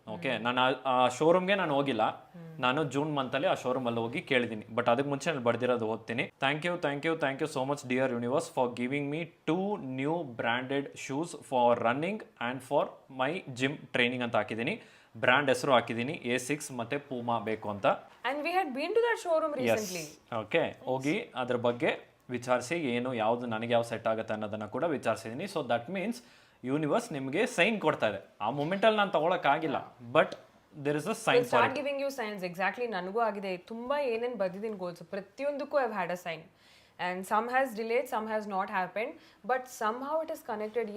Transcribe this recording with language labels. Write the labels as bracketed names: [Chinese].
[Kannada] Okay, ನಾನು ಆ ಶೋರೂಮ್ಗೆ ನಾನು ಹೋಗಿಲ್ಲ, ನಾನು ಜೂನ್ ಮಂತಲ್ಲಿ ಆ ಶೋರೂಮಲ್ಲಿ ಹೋಗಿ ಕೇಳಿದ್ದೀನಿ. ಬಟ್ ಅದಕ್ಕೆ ಮುಂಚೆ ನಾನು ಬರ್ದಿರೋದು ಓದ್ತೀನಿ. [English] thank you so much dear universe for giving me 2 new branded shoes for running and for my gym training [Kannada] ಅಂತ ಹಾಕಿದ್ದೀನಿ. ಬ್ರ್ಯಾಂಡ್ ಹೆಸರು ಹಾಕಿದ್ದೀನಿ A6 ಮತ್ತೆ ಪೂಮಾ ಬೇಕು ಅಂತ. [English] And we had been to that showroom recently. [Kannada] Okay, ಹೋಗಿ ಅದ್ರ ಬಗ್ಗೆ ವಿಚಾರಿಸಿ ಏನು ಯಾವುದು ನನಗೆ ಯಾವ ಸೆಟ್ ಆಗುತ್ತೆ ಅನ್ನೋದನ್ನು ಕೂಡ ವಿಚಾರಿಸಿದ್ದೀನಿ. [English] so that means universe [Kannada] ನಿಮಗೆ ಸೈನ್ ಕೊಡ್ತಾ ಇದೆ. ಆ ಮೂಮೆಂಟಲ್ಲಿ ನಾನು ತೊಗೊಳಕ್ಕಾಗಿಲ್ಲ, [English] But there is a sign for start giving you signs. Exactly [Kannada] ನನಗೂ ಆಗಿದೆ. ತುಂಬ ಏನೇನು ಬರ್ದಿದ್ದೀನಿ ಗೋಲ್ಸ್, ಪ್ರತಿಯೊಂದಕ್ಕೂ [English] I've had a sign. And some has delayed, some has not happened, but somehow it is connected.